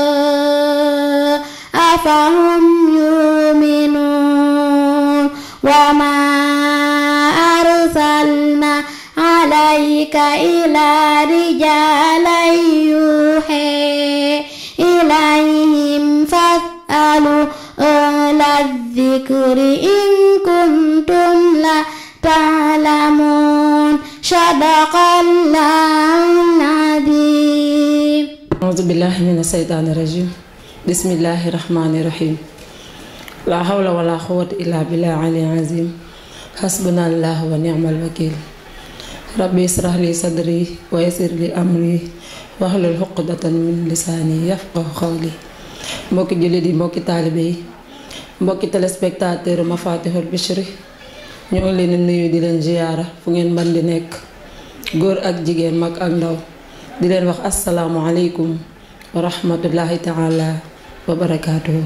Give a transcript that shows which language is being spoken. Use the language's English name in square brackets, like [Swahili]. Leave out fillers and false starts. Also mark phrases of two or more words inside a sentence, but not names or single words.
[Arabic] أفهم يؤمنون وما أرسلنا عليك إلى رجالا يوحي إليهم فاسألوا أهل الذكر إن كنتم لا تعلمون صدق الله العظيم. أعوذ بالله من الشيطان الرجيم بسم الله الرحمن الرحيم لا حول ولا قوة إلا بالله العلي العظيم حسبنا الله ونعم الوكيل ربي اشرح لي صدري ويسر لي أمري واحل ل عقدة من لساني يفقهوا قولي. [Wolof] Mbokki jullit yi, mbokki taalibe yi, mbokki téléspectateur Mafatihul Bichri, ñoo ngi leen di nuyu di leen ziyaara fu ngeen mën di nekk, góor ak jigéen, mag ak ndaw, di leen wax [Arabic] السلام عليكم ورحمة الله تعالى وبركاته.